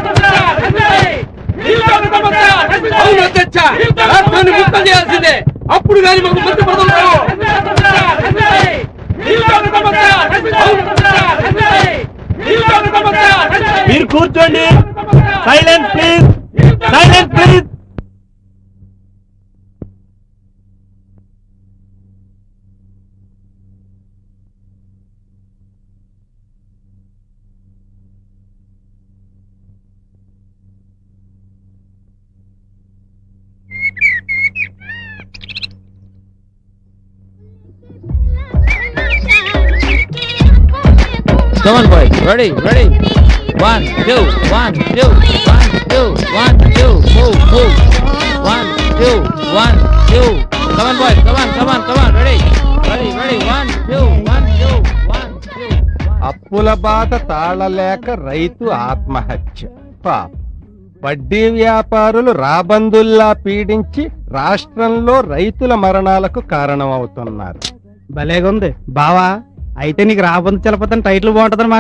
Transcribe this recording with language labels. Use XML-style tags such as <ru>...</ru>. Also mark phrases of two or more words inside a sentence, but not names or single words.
<te>రాష్ట్రాన్ని ముక్కలు చేయాల్సిందే, అప్పుడు కానీ మాకు మంచి పదవులు రావు. మీరు కూర్చోండి.</te> <en>silence please, silence please. Come on, boys. Ready, ready. 1, 2, 1, 2, 1, 2, 1, 2. Move, move. 1, 2, 1, 2. Come on, boys. Come on, come on, come on. Ready, ready, ready. 1, 2, 1, 2, 1, 2.</en> <te>అప్పుల బాధ తాళలేక రైతు ఆత్మహత్య. పాప వడ్డీ వ్యాపారులు రాబందుల్లా పీడించి రాష్ట్రంలో రైతుల మరణాలకు కారణమవుతున్నారు. భలేగుంది బావా. అయితే నీకు రాబందు చలపతని టైటిల్ బాగుంటది అనమాట.</te>